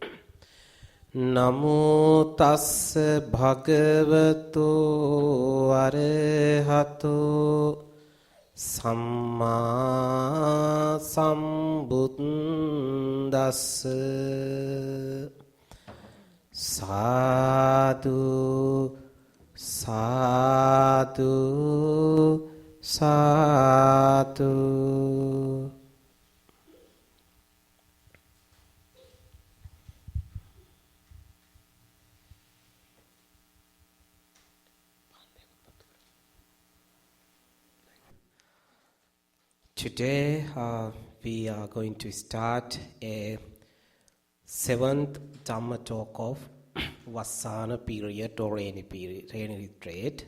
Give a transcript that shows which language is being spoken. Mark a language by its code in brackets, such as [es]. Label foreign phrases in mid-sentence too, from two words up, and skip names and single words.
[pi] Namo tassa bhagavato arahato samma sambuddhassa. Sadhu, sadhu, sadhu. [en] Today we are going to start a 7th Dhamma Talk of Vasana period or rainy retreat.